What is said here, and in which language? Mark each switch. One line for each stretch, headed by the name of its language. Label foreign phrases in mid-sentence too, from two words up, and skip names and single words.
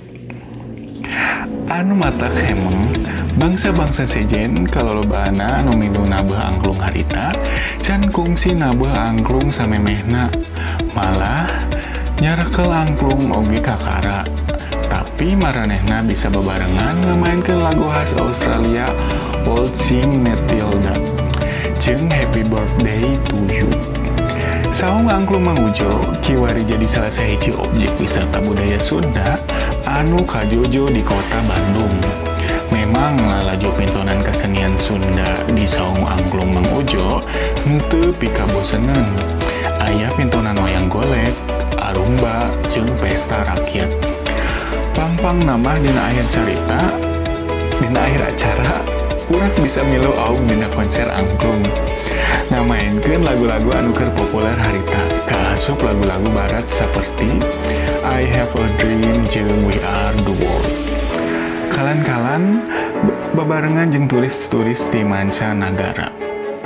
Sundanese: Anu matak hemeng bangsa-bangsa sejen kalolobana anu milu nabeh angklung harita can kungsi nabeh angklung samemehna, malah nyarakel angklung oge kakara. Tapi maranehna bisa bebarengan ngemainkeun lagu khas Australia Old Sing Matilda jeung Happy Birthday to You. Saung angklung Mang Ujo kiwari jadi salah sahiji objek wisata budaya Sunda anu kajojo di kota Bandung. Memang lalajo pintonan kesenian Sunda di saung angklung Mang Ujo henteu pikaboseneun. Aya pintonan wayang golek, arumba, jeung pesta rakyat. Pang nambah dina akhir carita, dina akhir acara, urang bisa milu aung dina konser angklung. Ngamainkeun lagu-lagu anu keur populer harita, kaasup lagu-lagu barat seperti I Have a Dream jeung We Are the World. Kalan-kalan babarengan jeung turis-turis ti mancanagara.